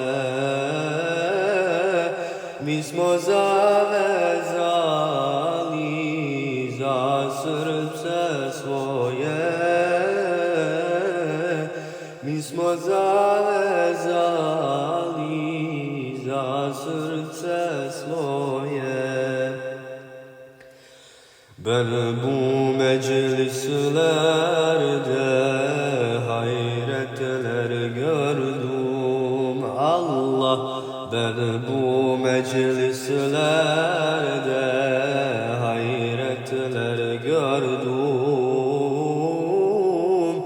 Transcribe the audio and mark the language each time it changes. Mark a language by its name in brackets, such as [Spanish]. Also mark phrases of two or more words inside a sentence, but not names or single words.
[Bosnian] Mi smo zavezali za srce svoje. Mi smo zavezali za srce svoje. [Turkish] Ben bu meclislerde hayretler gördüm Allah. Ben bu meclislerde hayretler gördüm.